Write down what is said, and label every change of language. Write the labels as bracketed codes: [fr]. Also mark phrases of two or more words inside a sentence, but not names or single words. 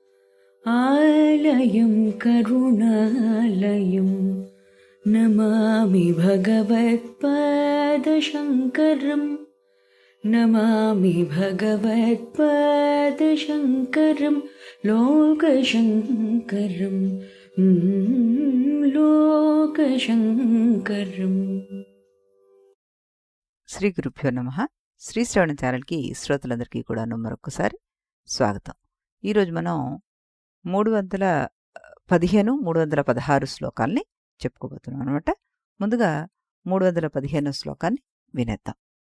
[sa] आलयं करुणालयं नमामि भगवत्पादशङ्करम् नमामि भगवत्पादशङ्करं लोकशङ्करं लोकशङ्करम्। श्री गुरुभ्यो नमः. [te] శ్రీ శ్రవణ ఛానల్కి శ్రోతలందరికీ కూడాను మరొకసారి స్వాగతం. ఈరోజు మనం 315, 316 శ్లోకాల్ని చెప్పుకోబోతున్నాం అనమాట. ముందుగా 315 శ్లోకాన్ని వినేద్దాం.